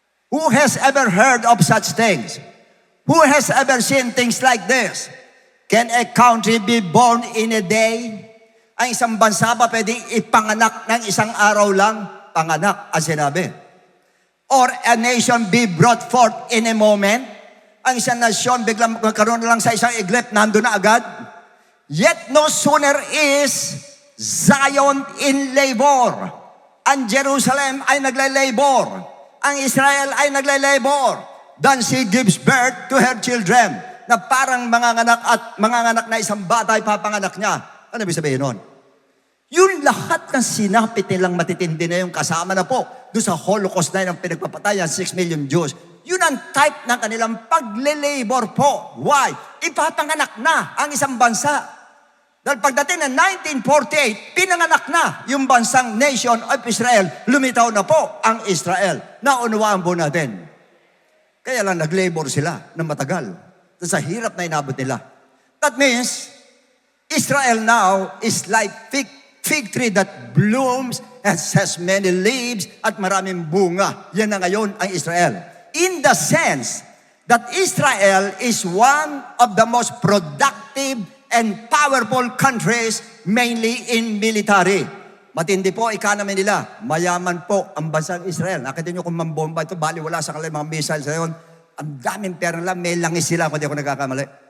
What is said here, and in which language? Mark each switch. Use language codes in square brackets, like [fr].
[en] Who has ever heard of such things? Who has ever seen things like this? Can a country be born in a day? [tl] Ang isang bansa ba pwedeng ipanganak ng isang araw lang? Panganak, ang sinabi. [en] Or a nation be brought forth in a moment? [tl] Ang isang nasyon biglang magkaroon na lang sa isang iglip, nandun na agad? [en] Yet no sooner is Zion in labor. [tl] Ang Jerusalem ay nagle-labor. Ang Israel ay nagle-labor. [en] Then she gives birth to her children. [tl] Na parang manganganak na isang bata ay papanganak niya. Ano ibig sabihin nun? Yung lahat ng sinapit nilang matitindi na yung kasama na po doon sa Holocaust na yun ang pinagpapatay ng 6 million Jews. Yun ang type ng kanilang pagle-labor po. [en] Why? [tl] Ipapanganak na ang isang bansa. Dahil pagdating ng 1948, pinanganak na yung bansang nation of Israel. Lumitaw na po ang Israel. Naunawaan po natin. Kaya lang nag-labor sila ng matagal. Sa hirap na inabot nila. [en] That means, Israel now is like fig fig tree that blooms and has many leaves [tl] at maraming bunga. Yan na ngayon ang Israel. [en] In the sense that Israel is one of the most productive and powerful countries, mainly in military. [tl] Matindi po economy nila. Mayaman po ang bansang Israel. Nakita nyo kung mambomba ito, bali wala sa kanila mga missiles na yun. Ang daming pera nila, may langis sila kung di ako nagkakamali.